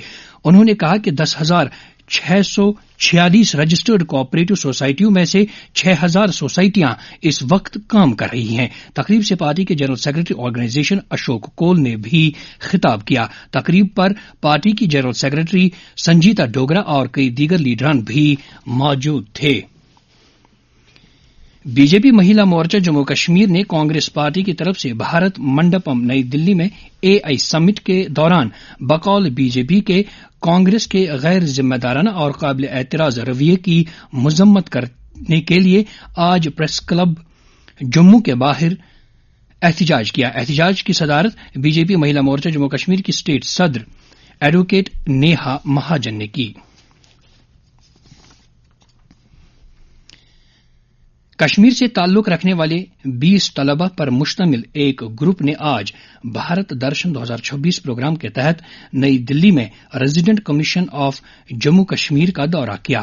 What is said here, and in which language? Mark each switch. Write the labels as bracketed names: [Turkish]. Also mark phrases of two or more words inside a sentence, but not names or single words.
[Urdu] انہوں نے کہا کہ 10,646 رجسٹرڈ کوآپریٹو سوسائٹیوں میں سے 6,000 سوسائٹیاں اس وقت کام کر رہی ہیں۔ تقریب سے پارٹی کے جنرل سیکرٹری آرگنائزیشن اشوک کول نے بھی خطاب کیا۔ تقریب پر پارٹی کی جنرل سیکرٹری سنجیتا ڈوگرا اور کئی دیگر لیڈران بھی موجود تھے۔ بی جے پی مہیلا مورچہ جموں کشمیر نے کانگریس پارٹی کی طرف سے بھارت منڈپم نئی دلی میں AI سمٹ کے دوران بقول بی جے پی کے کانگریس کے غیر ذمہ دارانہ اور قابل اعتراض رویے کی مذمت کرنے کے لیے آج پریس کلب جموں کے باہر احتجاج کیا۔ احتجاج کی صدارت بی جے پی مہیلا مورچہ جموں کشمیر کی اسٹیٹ صدر ایڈوکیٹ نیہا مہاجن نے کی۔ کشمیر سے تعلق رکھنے والے 20 طلبہ پر مشتمل ایک گروپ نے آج بھارت درشن 2026 پروگرام کے تحت نئی دلی میں ریزیڈنٹ کمیشن آف جموں کشمیر کا دورہ کیا۔